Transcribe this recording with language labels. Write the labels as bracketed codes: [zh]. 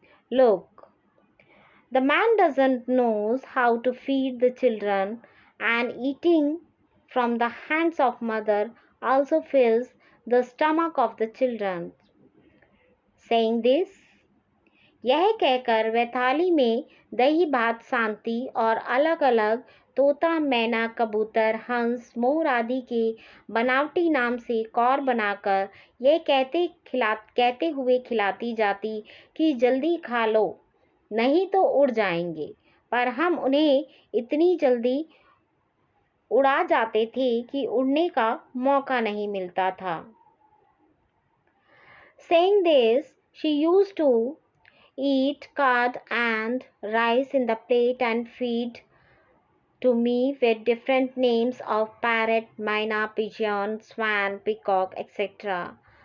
[en] Look, the man doesn't knows how to feed the children, and eating from the hands of mother also fills the stomach of the children. Saying this, [hi] यह कहकर वह थाली में दही भात सांती और अलग अलग तोता, मैना, कबूतर, हंस, मोर आदि के बनावटी नाम से कौर बनाकर यह कहते हुए खिलाती जाती कि जल्दी खा लो, नहीं तो उड़ जाएंगे. पर हम उन्हें इतनी जल्दी उड़ा जाते थे कि उड़ने का मौका नहीं मिलता था. [en] Saying this, she used to eat curd and rice in the plate and feed to me with different names of parrot, myna, pigeon, swan, peacock, etc.